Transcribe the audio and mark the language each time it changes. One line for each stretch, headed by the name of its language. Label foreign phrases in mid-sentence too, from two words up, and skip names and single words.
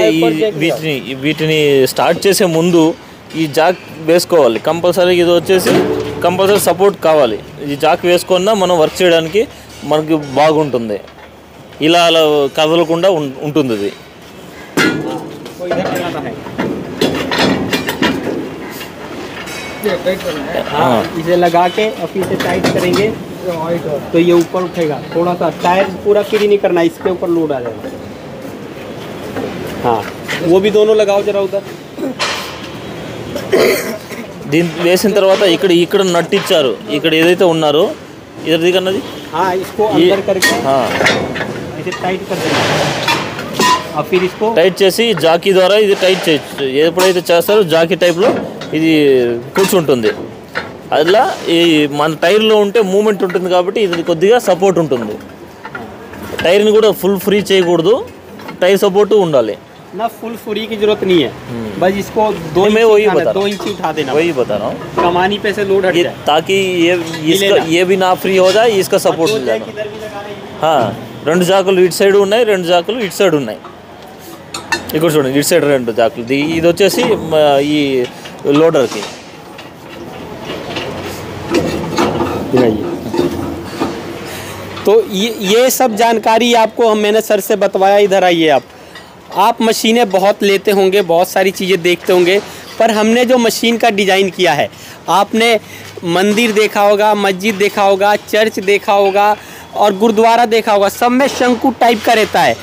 Telugu: వీటిని స్టార్ట్ చేసే ముందు ఈ జాక్ వేసుకోవాలి కంపల్సరీ ఇది వచ్చేసి
English: compulsory support
Telugu: కావాలి ఈ జాక్ వేసుకున్నా మనం వర్క్ చేయడానికి మనకి బాగుంటుంది ఇలా అలా కదలకుండా ఉంటుంది ఇది
Hindi: टाइट करना है। हाँ, इसे लगा के और फिर इसे टाइट करेंगे तो ये ऊपर उठेगा। थोड़ा सा टायर पूरा फ्री नहीं करना, इसके ऊपर लोड आ जाएगा। हाँ, वो भी दोनों लगाओ जरा उधर।
Telugu: దీని వేసిన తర్వాత ఇక్కడ నట్ ఇచ్చారు, ఇక్కడ ఏదైతే ఉన్నారో ఇద్దరు దిగన్నది
Hindi: हाँ, इसको अंदर करके इसे टाइट कर देना और फिर इसको
Telugu: టైట్ చేసి జాకీ ద్వారా ఇది టైట్ చేయొచ్చు. ఎప్పుడైతే చేస్తారో జాకీ టైప్లో ఇది కూర్చుంటుంది. అలా ఈ మన టైర్లో ఉంటే మూమెంట్ ఉంటుంది కాబట్టి ఇది కొద్దిగా సపోర్ట్ ఉంటుంది. టైర్ని కూడా
English: full free
Telugu: చేయకూడదు, టైర్ సపోర్ట్ ఉండాలి.
Hindi: ना
English: full free
Hindi: की जरूरत नहीं है, बस इसको 2 मैं वही बता रहा हूँ। इंची उठा देना, वही बता रहा हूँ कमानी पे से लोड हट जाए ताकि ये भी ना फ्री हो जाए, इसका सपोर्ट मिल जाए.
Telugu: రెండు జాకులు ఇటు సైడ్ ఉన్నాయి, రెండు జాకులు ఇటు సైడ్ ఉన్నాయి. ఇక్కడ చూడండి, ఇటు సైడ్ రెండు జాకులు. ఇది వచ్చేసి ఈ లోడర్కి.
Hindi: तो ये सब जानकारी आपको मैंने सर से बतवाया. इधर आइए आप मशीनें बहुत लेते होंगे, बहुत सारी चीज़ें देखते होंगे, पर हमने जो मशीन का डिज़ाइन किया है, आपने मंदिर देखा होगा, मस्जिद देखा होगा, चर्च देखा होगा और गुरुद्वारा देखा होगा, सब में शंकु टाइप का रहता है.